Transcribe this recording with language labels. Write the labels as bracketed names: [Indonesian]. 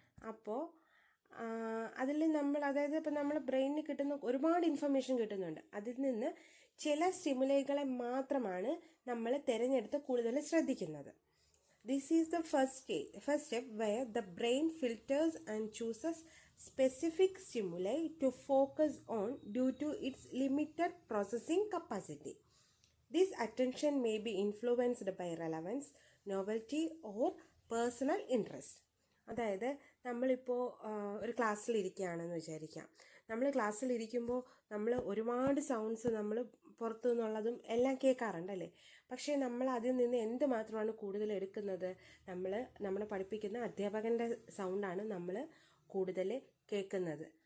[Malayalam] അപ്പോൾ അതിൽ അതായത് ഇപ്പോൾ നമ്മൾ ബ്രെയിനിന് കിട്ടുന്ന ഒരുപാട് ഇൻഫർമേഷൻ കിട്ടുന്നുണ്ട്. അതിൽ നിന്ന് ചില സ്റ്റിമുലൈകളെ മാത്രമാണ് നമ്മൾ തിരഞ്ഞെടുത്ത് കൂടുതൽ ശ്രദ്ധിക്കുന്നത്. [English] This is the first step where the brain filters and chooses specific stimuli to focus on due to its limited processing capacity. This attention may be influenced by relevance, novelty or personal interest. [Malayalam] അതായത് നമ്മളിപ്പോൾ ഒരു ക്ലാസ്സിലിരിക്കുകയാണെന്ന് വിചാരിക്കാം. നമ്മൾ ക്ലാസ്സിലിരിക്കുമ്പോൾ നമ്മൾ ഒരുപാട് sounds നമ്മൾ പുറത്തു നിന്നുള്ളതും എല്ലാം കേൾക്കാറുണ്ടല്ലേ. പക്ഷേ നമ്മൾ അതിൽ നിന്ന് എന്തുമാത്രമാണ് കൂടുതൽ എടുക്കുന്നത്? നമ്മളെ പഠിപ്പിക്കുന്ന അധ്യാപകൻ്റെ സൗണ്ടാണ് നമ്മൾ കൂടുതൽ കേൾക്കുന്നത്.